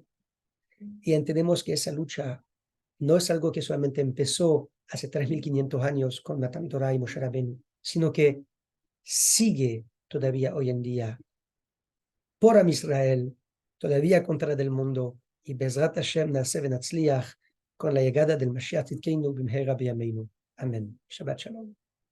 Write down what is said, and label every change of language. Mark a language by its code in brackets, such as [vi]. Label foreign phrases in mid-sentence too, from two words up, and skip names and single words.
[es] Y entendemos que esa lucha no es algo que solamente empezó hace 3.500 años con [he] מתן תורה [es] y Moshe Rabbeinu, sino que sigue todavía hoy en día por Am Israel, todavía contra del mundo, y [he] בעזרת השם נעשה ונצליח [es] con la llegada del [he] משיח צדקנו במהרה בימינו. [es] Amén. [he] שבת שלום.